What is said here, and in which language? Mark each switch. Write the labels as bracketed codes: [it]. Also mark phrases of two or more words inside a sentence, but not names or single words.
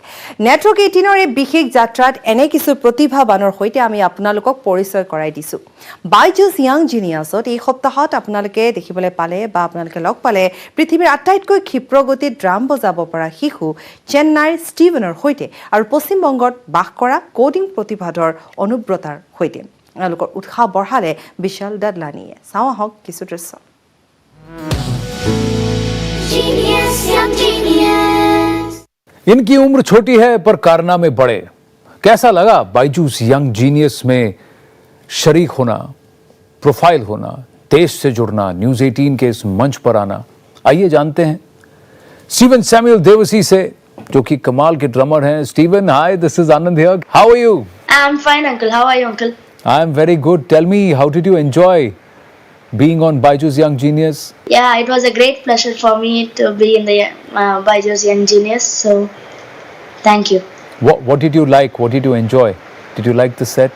[as] নেটৱৰ্ক 18ৰ এই বিশেষ যাত্ৰাত এনে কিছু প্ৰতিভাবানৰ সৈতে আমি আপোনালোকক পৰিচয় কৰাই দিছোঁ বাইজুছ য়াং জিনিয়াছত এই সপ্তাহত আপোনালোকে দেখিবলৈ পালে বা আপোনালোকে লগ পালে পৃথিৱীৰ আটাইতকৈ ক্ষিপ্ৰগতিত ড্ৰাম বজাব পৰা শিশু চেন্নাইৰ ষ্টিভেনৰ সৈতে আৰু পশ্চিম বংগত বাস কৰা কোডিং প্ৰতিভাধৰ অনুব্ৰতাৰ সৈতে এওঁলোকৰ উৎসাহ বঢ়ালে বিশাল দাদলানীয়ে চাওঁ আহক কিছু দৃশ্য [hi] इनकी उम्र छोटी है पर कारनामे बड़े कैसा लगा बाइजूस यंग जीनियस में शरीक होना प्रोफाइल होना देश से जुड़ना न्यूज 18 के इस मंच पर आना आइए जानते हैं स्टीवन सैमुअल देवसी से जो कि कमाल के ड्रमर हैं स्टीवन [en] hi this is Anand here how are you I am fine uncle how are you uncle I am very good tell me how did you enjoy being on Byju's Young Genius? Yeah, it was a great pleasure for me to be in the Byju's Young Genius. So, thank you. What did you like? What did you enjoy? Did you like the set?